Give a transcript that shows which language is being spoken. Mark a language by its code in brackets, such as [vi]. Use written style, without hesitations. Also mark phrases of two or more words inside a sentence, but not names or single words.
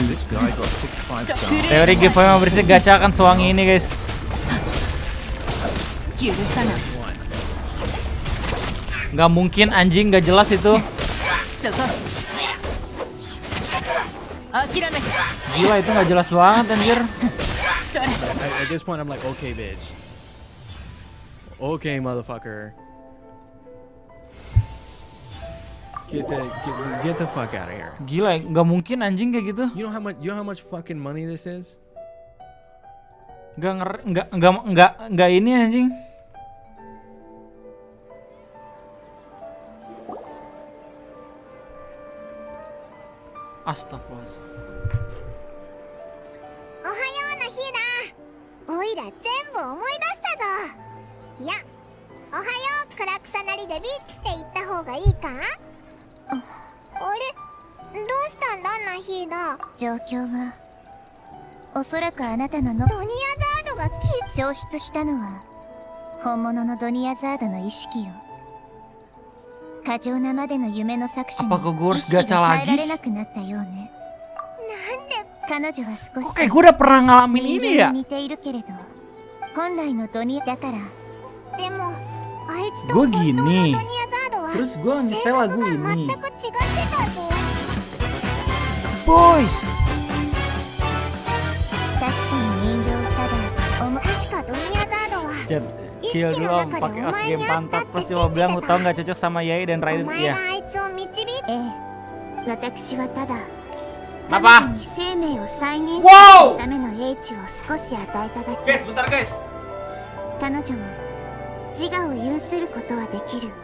[id] Teori giveaway yang bersih gacha akan sewangi ini guys. Gak mungkin anjing, gak jelas itu. Gila, itu gak jelas banget anjir. [en] At this point I'm like, okay bitch. Okay motherfucker. Get the fuck out of here. [id] Gila, nggak mungkin anjing kayak gitu. [en] You know how much fucking money this is? [id] Nggak ini anjing. Astagfirullahaladzim. [ja] Ohayo Nahida. オイラ 全部 思い出した ぞ. Ya. おはよう クラクサナリ で びって言った方がいいか？あれ？どうしたんだナヒーダ？状況はおそらくあなたのドニアザードが消失したのは本物のドニアザードの意識よ。過剰なまでの夢の搾取に意識が変えられなくなったようね。彼女は少し [id] Oke, gue udah pernah ngalamin ini ya. [ja] 似ているけれど本来のドニアだから。でもあいつ [id] Gue [ja] と本当のド [id] gini [ja] ニアザードは [id] terus gue nyetel lagu [ja] 全 [id] ini [ja] く違ってたぞ。 [id] Boys. [ja] 確かに人形ただ確かドニアザードは [id] Chat, chill dulu om, pakai os game pantat. Plus cuma bilang lu tau nggak cocok sama Yai dan [ja] お Raiden 前 [id] ya. [ja] があいつを導いて。ええ、私はただ [id] Apa? [ja] に生命を再燃 Wow! するための英知を少し与えただけ。 [id] Guys, bentar guys. [ja] 彼女も自我を有することはできる。